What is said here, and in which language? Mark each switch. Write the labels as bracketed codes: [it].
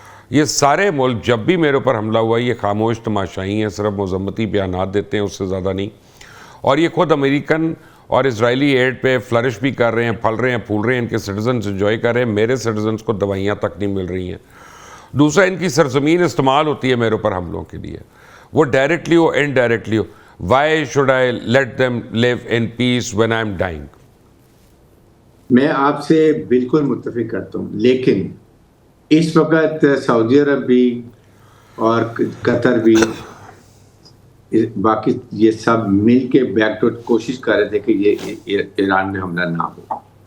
[ur] یہ سارے ملک جب بھی میرے اوپر حملہ ہوا یہ خاموش تماشائی ہیں، صرف مذمتی بیانات دیتے ہیں، اس سے زیادہ نہیں. اور یہ خود امریکن اور اسرائیلی ایڈ پہ فلرش بھی کر رہے ہیں، پھل رہے ہیں، پھول رہے ہیں، ان کے سٹیزنز انجوائے کر رہے ہیں. میرے سٹیزنز کو دوائیاں تک نہیں مل رہی ہیں. دوسرا ان کی سرزمین استعمال ہوتی ہے میرے اوپر حملوں کے لیے، وہ directly ہو indirectly ہو. [en] Why should I let them live in peace when I'm dying? [ur] میں آپ سے بالکل متفق کرتا ہوں، لیکن اس وقت سعودی عرب بھی اور قطر بھی باقی یہ سب مل کے بیک ڈور کوشش کر رہے تھے کہ یہ ایران میں حملہ نہ ہو.